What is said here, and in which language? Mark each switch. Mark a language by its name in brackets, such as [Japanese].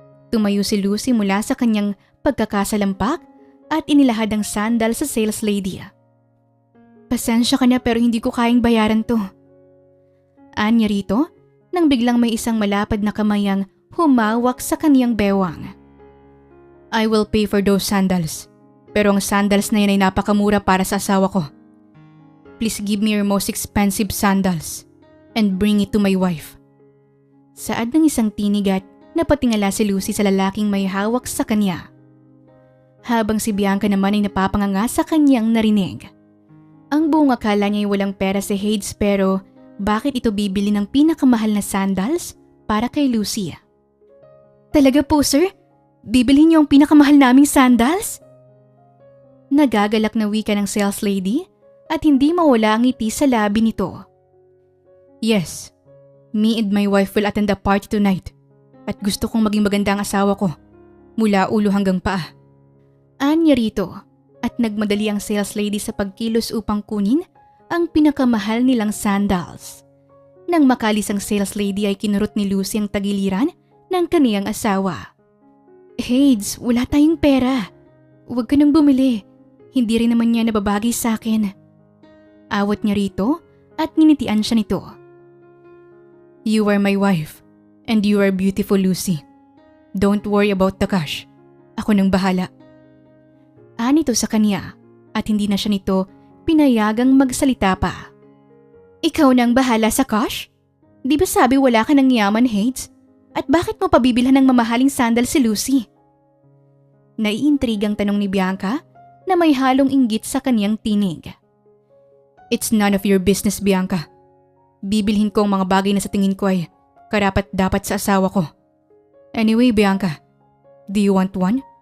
[Filipino] Tumayo si Lucy mula sa kanyang pagkakasalampak at inilahad ang sandal sa sales lady. Pasensya ka na pero hindi ko kayang bayaran to. Anya rito nang biglang may isang malapad na kamay ang humawak sa kaniyang bewang. [English] I will pay for those sandals. [Filipino] Pero ang sandals na yan ay napakamura para sa asawa ko. [English] Please give me your most expensive sandals and bring it to my wife. [Filipino] Saad ng isang tinig at napatingala si Lucy sa lalaking may hawak sa kanya. Habang si Bianca naman ay napapanganga sa kanyang narinig. Ang buong akala niya ay walang pera si Hades pero bakit ito bibili ng pinakamahal na sandals para kay Lucy? Talaga po sir? Bibilhin niyo ang pinakamahal naming sandals? Nagagalak na wika ng sales lady at hindi mawala ang ngiti sa labi nito. [English] Yes, me and my wife will attend the party tonight [Filipino] at gusto kong maging maganda ang asawa ko mula ulo hanggang paa. Anya rito at nagmadali ang sales lady sa pagkilos upang kunin ang pinakamahal nilang sandals. Nang makalis ang sales lady ay kinurot ni Lucy ang tagiliran ng kaniyang asawa. Hades, wala tayong pera. Huwag ka nang bumili. Hindi rin naman niya nababagay sa akin. Awat niya rito at nginitian siya nito. [English] You are my wife and you are beautiful, Lucy. Don't worry about the cash. [Filipino] Ako nang bahala. Anito sa kanya at hindi na siya nito pinayagang magsalita pa. Ikaw nang bahala sa cash? Di ba sabi wala ka ng yaman, Hades? At bakit mo pabibilhan ng mamahaling sandal si Lucy? Naiintrigang tanong ni Bianca na may halong inggit sa kanyang tinig. [English] It's none of your business, Bianca. [Filipino] Bibilhin ko ang mga bagay na sa tingin ko ay karapat-dapat sa asawa ko. [English] Anyway, Bianca, do you want one?